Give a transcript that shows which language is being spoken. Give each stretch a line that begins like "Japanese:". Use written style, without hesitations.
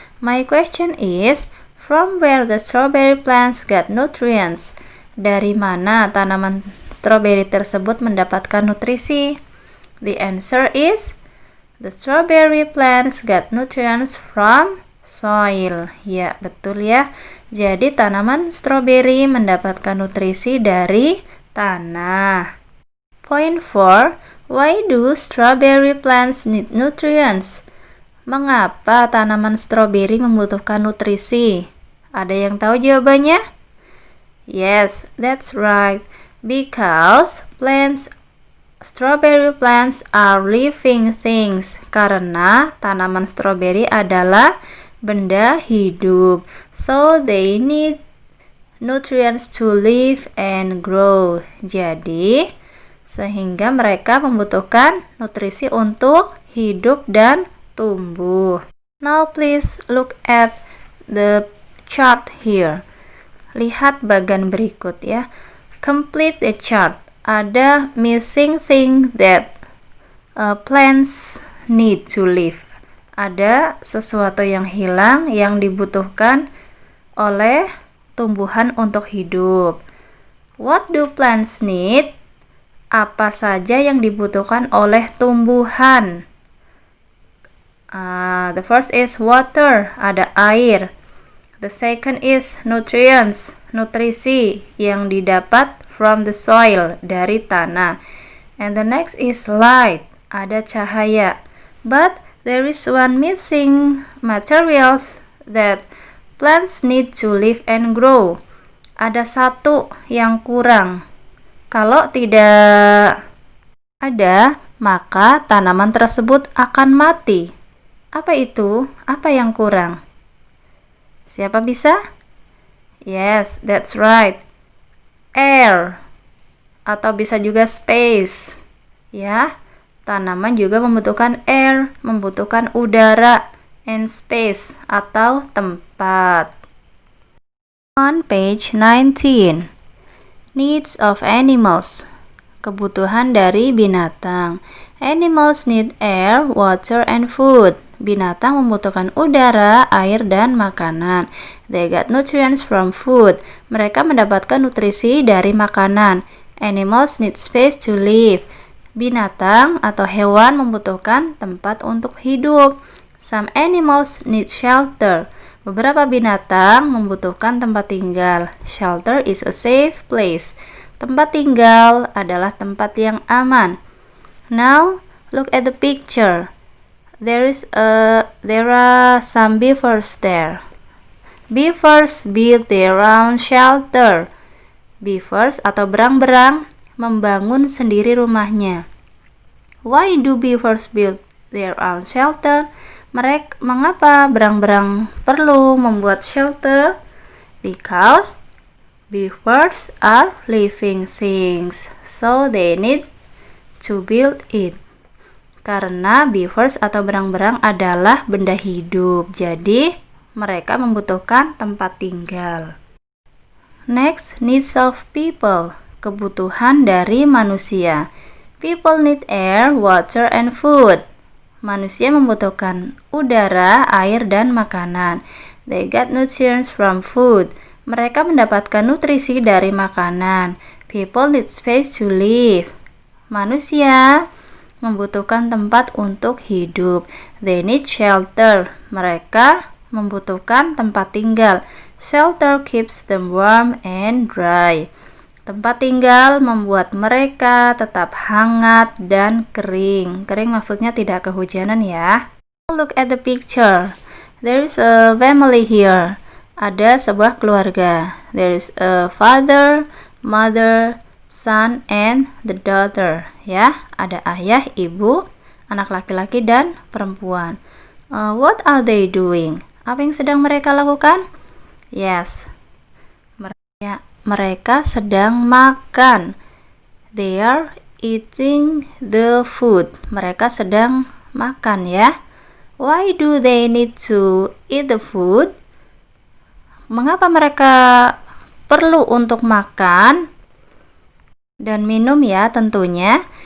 English: My question is, from where the strawberry plants get nutrients?
Indonesian: Dari mana tanaman stroberi tersebut mendapatkan nutrisi?
English: The answer is, the strawberry plants get nutrients from soil.
Indonesian: Ya, betul ya. Jadi tanaman stroberi mendapatkan nutrisi dari tanah.
English: Point 4. Why do strawberry plants need nutrients?
Indonesian: Mengapa tanaman stroberi membutuhkan nutrisi? Ada yang tahu jawabannya?
English: Yes, that's right. Because plants Strawberry plants are living things.
Indonesian: Karena tanaman stroberi adalah benda hidup.
English: So they need nutrients to live and grow.
Indonesian: Jadi, sehingga mereka membutuhkan nutrisi untuk hidup dan tumbuh.
English: Now please look at the chart here.
Indonesian: Lihat bagan berikut ya.
English: Complete the chart.
Indonesian: Ada
English: missing thing that plants need to live.
Indonesian: Ada sesuatu yang hilang yang dibutuhkan oleh tumbuhan untuk hidup.
English: What do plants need?
Indonesian: Apa saja yang dibutuhkan oleh tumbuhan?
English: The first is water,
Indonesian: ada air.
English: The second is nutrients,
Indonesian: nutrisi yang didapat
English: from the soil,
Indonesian: dari tanah.
English: And the next is light,
Indonesian: ada cahaya.
English: But there is one missing materials that plants need to live and grow.
Indonesian: Ada satu yang kurang. Kalau tidak ada, maka tanaman tersebut akan mati. Apa itu? Apa yang kurang? Siapa bisa?
English: Yes, that's right.
Indonesian: Air, atau bisa juga space. Ya, tanaman juga membutuhkan air, membutuhkan udara,
English: and space
Indonesian: atau tempat.
English: On page 19, needs of animals.
Indonesian: Kebutuhan dari binatang.
English: Animals need air, water, and food.
Indonesian: Binatang membutuhkan udara, air, dan makanan.
English: They get nutrients from food.
Indonesian: Mereka mendapatkan nutrisi dari makanan.
English: Animals need space to live.
Indonesian: Binatang atau hewan membutuhkan tempat untuk hidup.
English: Some animals need shelter.
Indonesian: Beberapa binatang membutuhkan tempat tinggal.
English: Shelter is a safe place.
Indonesian: Tempat tinggal adalah tempat yang aman.
English: Now, look at the picture. There are some beavers there. Beavers build their own shelter.
Indonesian: Beavers atau berang-berang membangun sendiri rumahnya.
English: Why do beavers build their own shelter?
Indonesian: Mengapa berang-berang perlu membuat shelter?
English: Because beavers are living things, so they need to build it.
Indonesian: Karena beavers atau berang-berang adalah benda hidup, jadi mereka membutuhkan tempat tinggal.
English: Next, needs of people.
Indonesian: Kebutuhan dari manusia.
English: People need air, water, and food.
Indonesian: Manusia membutuhkan udara, air, dan makanan.
English: They get nutrients from food.
Indonesian: Mereka mendapatkan nutrisi dari makanan.
English: People need space to live.
Indonesian: Manusia membutuhkan tempat untuk hidup.
English: They need shelter.
Indonesian: Mereka membutuhkan tempat tinggal.
English: Shelter keeps them warm and dry.
Indonesian: Tempat tinggal membuat mereka tetap hangat dan kering. Kering maksudnya tidak kehujanan ya.
English: Look at the picture. There is a family here.
Indonesian: Ada sebuah keluarga.
English: There is a father, mother, son, and the daughter.
Indonesian: Ya, ada ayah, ibu, anak laki-laki, dan perempuan.
English: What are they doing?
Indonesian: Apa yang sedang mereka lakukan? Yes, mereka sedang makan.
English: They are eating the food.
Indonesian: Mereka sedang makan ya.
English: Why do they need to eat the food?
Indonesian: Mengapa mereka perlu untuk makan dan minum ya tentunya?